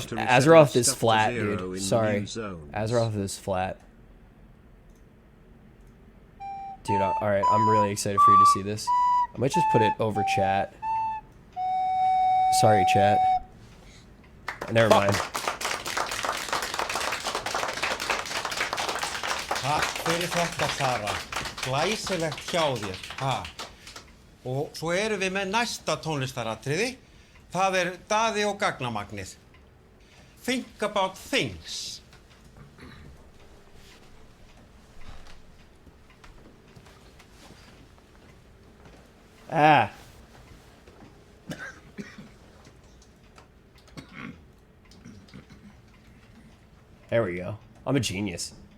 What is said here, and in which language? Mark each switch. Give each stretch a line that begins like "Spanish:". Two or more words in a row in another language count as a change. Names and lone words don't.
English: voyage to reset Azeroth our is stuff to flat, zero dude. in Sorry. new zones. Azeroth is flat. Dude, alright, I'm really excited for you to see this. I might just put it over chat. Sorry, chat. Never mind.
Icelandic: Takk fyrir þetta, Sara. Glæsilegt hjá þér. Ha. Og svo erum við með næsta tónlistaratriði. Það Daði og gagnamagnið.
English: Think about things. Ah. There we go. I'm a genius.